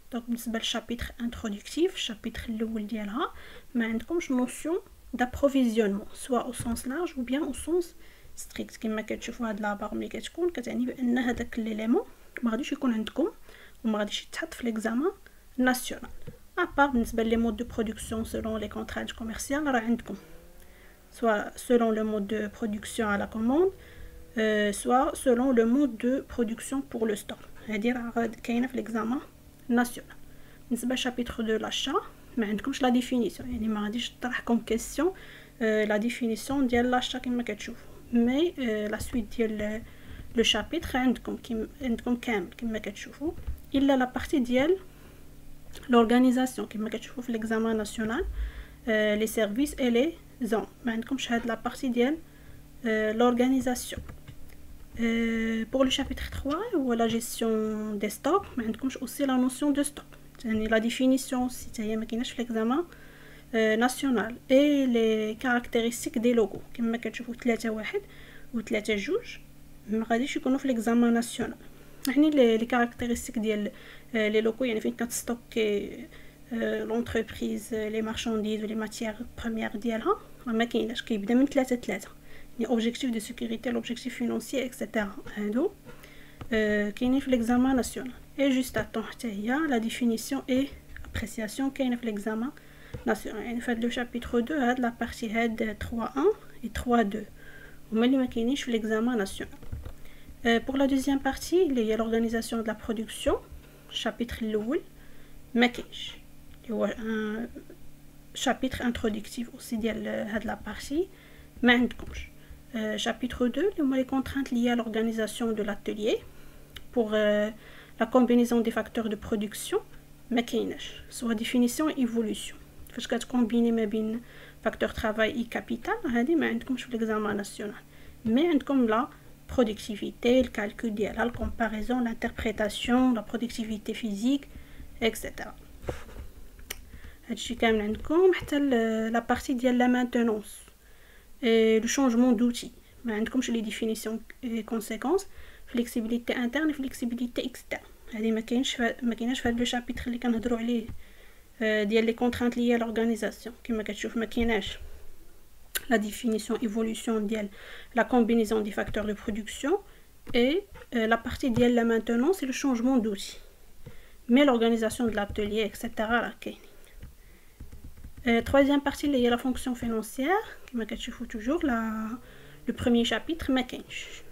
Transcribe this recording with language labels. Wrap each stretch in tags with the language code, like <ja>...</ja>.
<ar>دونك بالنسبه للشابيتر انترودكتيف، الشابيتر الاول ديالها ما عندكمش نوسيون</ar> <fr>d'approvisionnement soit au sens large ou bien au sens strict.</fr> <ar>كما كتشوفوا هاد لابار ملي كتكون كتعني بان هذاك ليليمون ما غاديش يكون عندكم وما غاديش يتحط في ليكزامان ناسيونال.</ar> <fr>ابار بالنسبه لي مود دو برودكسيون selon les contraintes commerciales</fr> <ar>راه عندكم</ar> <fr>soit selon le mode de production à la commande, soit selon le mode de production pour le stock.</fr> <ar>هادي راه كاينه في ليكزامان ناسيونال. بالنسبه للشابيتر دو لاشا ما عندكمش لا ديفينيسيون، يعني ما غاديش طرحكم كيسيون لا ديفينيسيون ديال لاشا كما كتشوفوا، مي لا سويت ديال لو شابيتر عندكم كامل كما كتشوفوا، الا لا بارتي ديال لورغانيزاسيون كما كتشوفوا في ليكزامان ناسيونال لي سيرفيس اي لي زون. ما عندكمش هاد لا بارتي ديال لورغانيزاسيون.</ar> <fr>pour le chapitre 3 هو la gestion des stocks،</fr> <ar>ما عندكمش</ar> <fr>aussi la notion de stock، يعني la définition si هي</fr> <ar>ما كايناش في</ar> <fr>l'examen national. et les caractéristiques des logos كما كتشوفوا 3 1 و 3 2</fr> <ar>ما غاديش يكونوا في</ar> <fr>l'examen national. يعني les caractéristiques ديال les locaux يعني</fr> <ar>فين كتستوكي</ar> <fr>l'entreprise les marchandises و les matières premières ديالها ما كايناش، كيبدا من 3 3 يعني objectif de sécurité, l'objectif financier etc.</fr> <ar>هادو كاينين في l'examen national.</ar> <fr>et juste attends</fr> <ar>حتى هي</ar> <fr>la définition et appréciation كاينه في l'examen national.</fr> <ar>يعني في هاد لو شابيتر 2 هاد لا بارتي هاد 3 1 et 3 2 هما اللي ما كاينينش في l'examen national.</ar> <fr>pour la deuxième partie اللي هي l'organisation de la production، الشابيتر الاول ما كاينش، اللي هو شابيتر introductif aussi ديال هاد لا بارتي ما عندكمش. chapitre 2 les contraintes liées à l'organisation de l'atelier pour la combinaison des facteurs de production</fr> <ar>ما كايناش،</ar> <fr>soit définition et évolution.</fr> <ar>فاش كتكومبيني ما بين</ar> <fr>facteur travail et capital</fr> <ar>هذه ما عندكمش في</ar> <fr>l'examen national، mais عندكم la productivité, le calcul ديالها، la comparaison, l'interprétation, la productivité physique etc. هادشي كامل عندكم حتى la partie ديال la maintenance et le changement d'outils. ما عندكمش les définitions et conséquences، flexibilité interne et flexibilité externe.</fr> <ar>هذه ما كايناش في هذا لو شابيتر اللي كنهضروا عليه ديال</ar> <fr>les contraintes liées à l'organisation.</fr> <ar>كما كتشوف ما كايناش</ar> <fr>la définition évolution ديال la combinaison des facteurs de production et la partie ديال la maintenance et le changement d'outils. mais l'organisation de l'atelier etc.</fr> <ar>راه كاين.</ar> <fr>troisième partie اللي هي la fonction financière</fr> <ar>كما كتشوفوا</ar> <fr>toujours le premier chapitre ما كاينش.</fr>